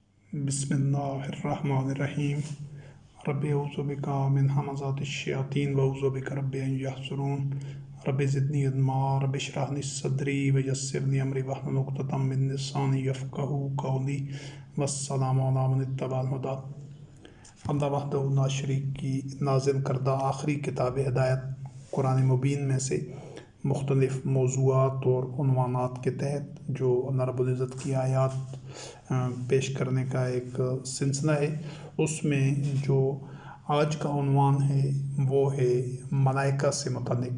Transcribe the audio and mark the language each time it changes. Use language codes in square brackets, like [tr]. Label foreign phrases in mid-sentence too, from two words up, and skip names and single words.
[ar] بسم الله الرحمن الرحيم. رب أعوذ بك من همزات الشياطين وأعوذ بك رب أن يحضرون. رب زدني علما رب اشرح لي صدري ويسرني أمري واحلل عقدة من لساني يفقهوا قولي. والسلام على من اتبع الهدى. [ur] اللہ وحدہٗ لا شریک کی نازل کردہ آخری کتاب ہدایت قرآن مبین میں سے مختلف موضوعات اور عنوانات کے تحت جو اللہ رب العزت کی آیات پیش کرنے کا ایک سلسلہ ہے، اس میں جو آج کا عنوان ہے وہ ہے ملائکہ سے متعلق.